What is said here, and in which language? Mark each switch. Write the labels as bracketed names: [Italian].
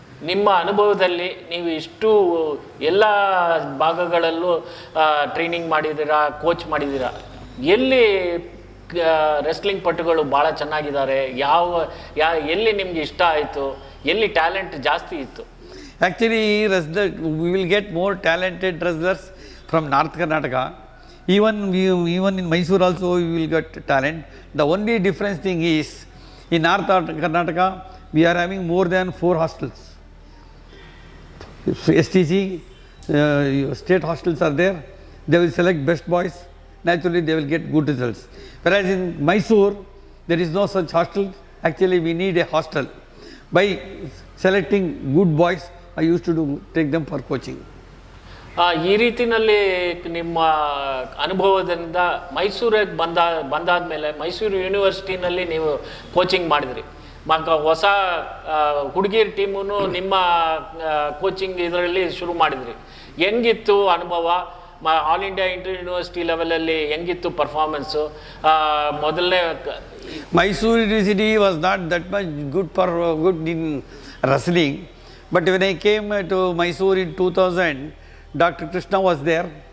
[Kannada] ನಿಮ್ಮ ಅನುಭವದಲ್ಲಿ ನೀವು ಇಷ್ಟು ಎಲ್ಲ ಭಾಗಗಳಲ್ಲೂ ಟ್ರೈನಿಂಗ್ ಮಾಡಿದ್ದೀರಾ, ಕೋಚ್ ಮಾಡಿದ್ದೀರಾ. ಎಲ್ಲಿ ರೆಸ್ಲಿಂಗ್ ಪಟುಗಳು ಭಾಳ ಚೆನ್ನಾಗಿದ್ದಾರೆ? ಎಲ್ಲಿ ನಿಮಗೆ ಇಷ್ಟ ಆಯಿತು? ಎಲ್ಲಿ ಟ್ಯಾಲೆಂಟ್ ಜಾಸ್ತಿ ಇತ್ತು? [English] Actually, we will get more talented wrestlers from North Karnataka. Even in Mysore also we will get talent. The only difference thing is, in North Karnataka we are having more than 4 hostels. STC state hostels are there. They will select best boys. Naturally they will get good results. Whereas in Mysore there is no such hostel. Actually we need a hostel. By selecting good boys, I used to take them for coaching. [Kannada] ಈ ರೀತಿಯಲ್ಲಿ ನಿಮ್ಮ ಅನುಭವದಿಂದ ಮೈಸೂರಿಗೆ ಬಂದಾದ್ಮೇಲೆ ಮೈಸೂರು ಯೂನಿವರ್ಸಿಟಿನಲ್ಲಿ ನೀವು coaching ಮಾಡಿದ್ರಿ. ಹೊಸ ಹುಡುಗಿಯರ ಟೀಮನ್ನು ನಿಮ್ಮ ಕೋಚಿಂಗ್ ಇದರಲ್ಲಿ ಶುರು ಮಾಡಿದ್ರಿ. ಹೆಂಗಿತ್ತು ಅನುಭವ? ಆಲ್ ಇಂಡಿಯಾ ಇಂಟರ್ ಯೂನಿವರ್ಸಿಟಿ ಲೆವೆಲಲ್ಲಿ ಹೆಂಗಿತ್ತು ಪರ್ಫಾರ್ಮೆನ್ಸು? ಮೊದಲನೇ [English] Mysore University was not that much good in wrestling, but when I came to Mysore in 2000, Dr. Krishna was there.